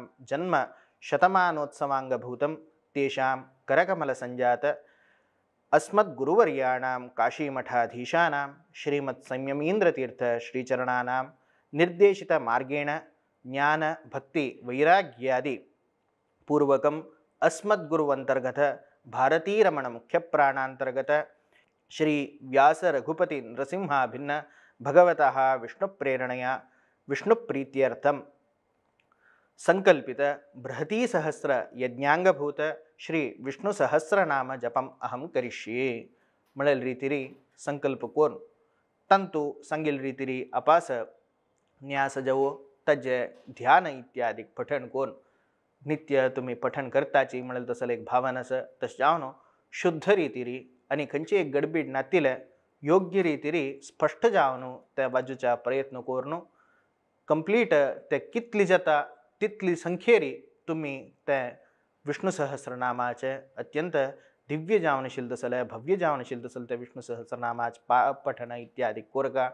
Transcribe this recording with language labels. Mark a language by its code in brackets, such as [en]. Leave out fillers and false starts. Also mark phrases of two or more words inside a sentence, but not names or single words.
[sa] जन्म शतमानोत्सवांगभूतं तेषां करकमल संजात अस्मद्गुरुवर्याणां काशीमठाधीशानां श्रीमत् संयमीन्द्रतीर्थ श्रीचरणानां निर्देशित मार्गेण ज्ञान भक्ति वैराग्यादि पूर्वकम अस्मद्गुरुवंतर्गत भारती रमण मुख्य प्राणांतर्गत श्री व्यास रघुपति नृसिंहाभिन्न भगवतः विष्णु प्रेरणया विष्णु प्रीत्यर्थम संकल्पित बृहती सहस्र यज्ञांगभूत श्री विष्णु सहस्रनाम जपम अहम करिष्ये [kok] म्हणेल रीतीरी संकल्प कोरून तंतु संगिल रीतीरी अपास न्यास जावो तजे ध्यान इत्यादी पठण कोरून नित्य तुम्ही पठण करताची म्हणेल तसले एक भावन आसा तश जावन शुद्ध रितीरी आनी खंयची एक गडबीड नातिले योग्य रितीरी स्पष्ट जावन त्या बाजूच्या प्रयत्न करून कंप्लीट ते कितली जाता तितली संख्येरी तुम्ही ते विष्णू सहस्रनामाचे अत्यंत दिव्य जावन आशिल्ले तसले भव्य जावन आशिल्ले तसले ते विष्णू सहस्रनामाचे पठण इत्यादी कोरगा.